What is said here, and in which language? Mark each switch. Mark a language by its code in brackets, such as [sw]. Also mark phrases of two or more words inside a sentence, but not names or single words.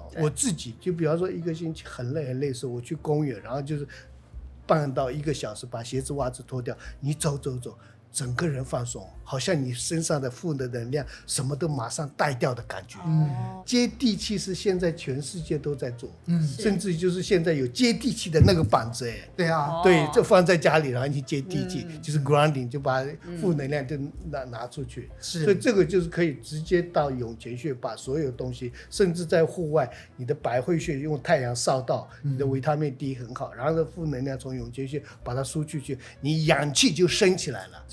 [zh] 我自己就比方說一個星期很累的時候，我去公園，然後就是半到1個小時把鞋子襪子脫掉，你走，整個人放鬆，好像你身上的負的能量什麼都馬上帶掉的感覺。接地氣是現在全世界都在做，甚至就是現在有接地氣的那個板子，对啊，对，就放在家裡，然後你接地氣，就是 grounding，就把負能量就拿出去。所以這個就是可以直接到湧泉穴，把所有東西，甚至在戶外，你的百會穴用太陽曬到，你的維他命 D 很好，然後負能量從湧泉穴把它輸出去，你氧氣就升起來了。